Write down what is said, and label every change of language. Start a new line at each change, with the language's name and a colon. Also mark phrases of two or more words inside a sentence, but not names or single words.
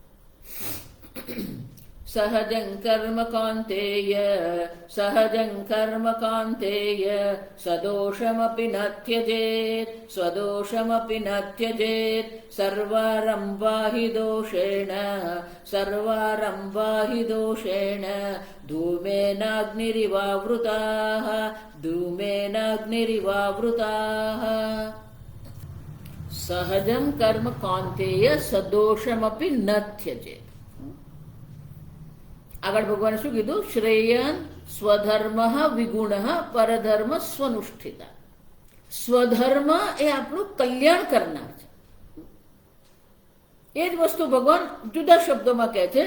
Sanskrit: सहजं कर्म कौन्तेय सहजं कर्म कौन्तेय सदोषमपि न त्यजेत् स्वदोषमपि न त्यजेत् सर्वारम्भा हि दोषेण धूमेनाग्निरिवावृताः। सहजं कर्म कौन्तेय सदोषमपि न त्यजेत्।
Gujarati: આગળ ભગવાન શું કીધું?
Sanskrit: श्रेयन स्वधर्म विगुण परधर्म स्वनुष्ठिता.
Gujarati: સ્વધર્મ એ આપણું કલ્યાણ કરનાર છે. એ જ વસ્તુ ભગવાન જુદા શબ્દોમાં કહે છે.